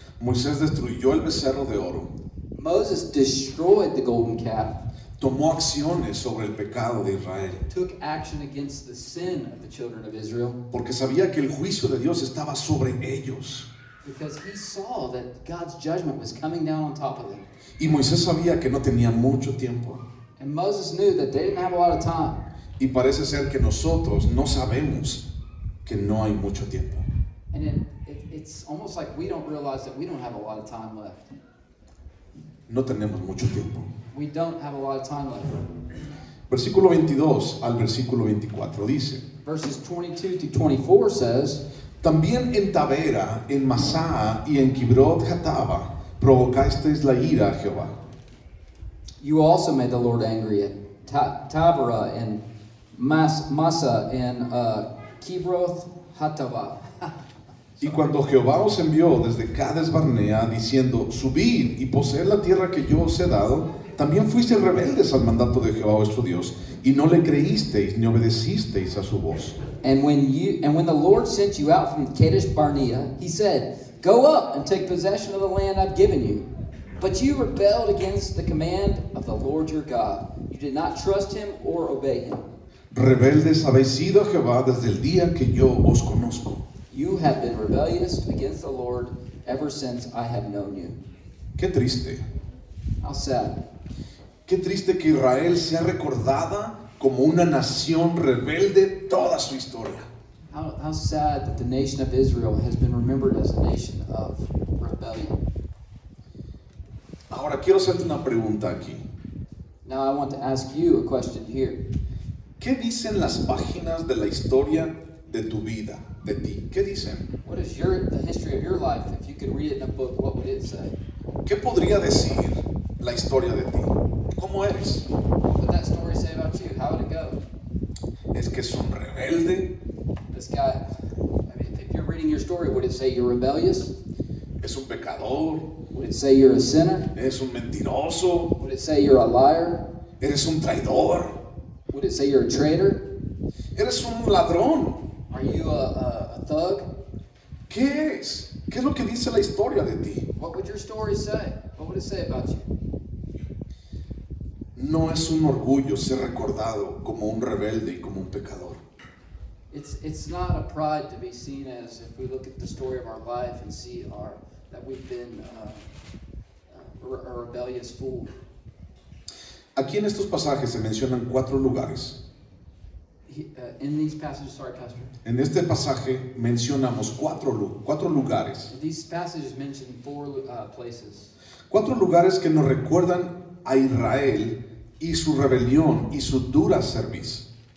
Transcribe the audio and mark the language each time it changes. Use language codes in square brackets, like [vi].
[es] Moisés destruyó el becerro de oro. [en] Moses destroyed the golden calf, [es] Tomó acciones sobre el pecado de Israel. [en] took action against the sin of the children of Israel, [es] Porque sabía que el juicio de Dios estaba sobre ellos. [en] because he saw that God's judgment was coming down on top of them. [es] Y Moisés sabía que no tenía mucho tiempo. [en] And Moses knew that they didn't have a lot of time. [es] Y parece ser que nosotros no sabemos que no hay mucho tiempo. [en] And it's almost like we don't realize that we don't have a lot of time left. [es] No tenemos mucho tiempo. [en] We don't have a lot of time left. [es] Versículo 22 al versículo 24 dice: [en] Verses 22 to 24 says, [es] También en Tabera, en Masá y en Kibrot Hataba provocasteis la ira a Jehová. [en] you also made the Lord angry at Taberah and Massa and Kibroth Hatava. [es] Y cuando Jehová os envió desde Cades Barnea diciendo: Subid y poseed la tierra que yo os he dado, también fuisteis rebeldes al mandato de Jehová vuestro Dios, y no le creísteis ni obedecisteis a su voz. [en] And when the Lord sent you out from Kadesh Barnea, he said, Go up and take possession of the land I've given you. But you rebelled against the command of the Lord your God. You did not trust him or obey him. [es] Rebeldes habéis sido a Jehová desde el día que yo os conozco. [en] You have been rebellious against the Lord ever since I have known you. [es] Qué triste. [en] How sad. [es] Qué triste que Israel sea recordada como una nación rebelde toda su historia. [en] How sad that the nation of Israel has been remembered as a nation of rebellion. [es] Ahora quiero hacerte una pregunta aquí. [en] Now I want to ask you a question here. [es] ¿Qué dicen las páginas de la historia de tu vida, de ti? ¿Qué dicen? [en] What is the history of your life? If you could read it in a book, what would it say? [es] ¿Qué podría decir la historia de ti? ¿Cómo eres? [en] What would that story say about you? How would it go? [es] ¿Es que es un rebelde? [en] This guy, I mean, if you're reading your story, would it say you're rebellious? [es] ¿Es un pecador? [en] Would it say you're a sinner? [es] ¿Es un mentiroso? [en] Would it say you're a liar? [es] ¿Eres un traidor? [en] Would it say you're a traitor? [es] ¿Eres un ladrón? [en] Are you a thug? [es] ¿Qué es? ¿Qué es lo que dice la historia de ti? [en] What would your story say? What would it say about you? [es] No es un orgullo ser recordado como un rebelde y como un pecador. [en] It's not a pride to be seen as, if we look at the story of our life and see that we've been a rebellious fool. [es] Aquí en estos pasajes se mencionan 4 lugares. [en] In these passages, sorry, Pastor. [es] En este pasaje mencionamos cuatro lugares. [en] These passages mention 4 places. [es] 4 lugares que nos recuerdan a Israel y su rebelión y su dura servicio.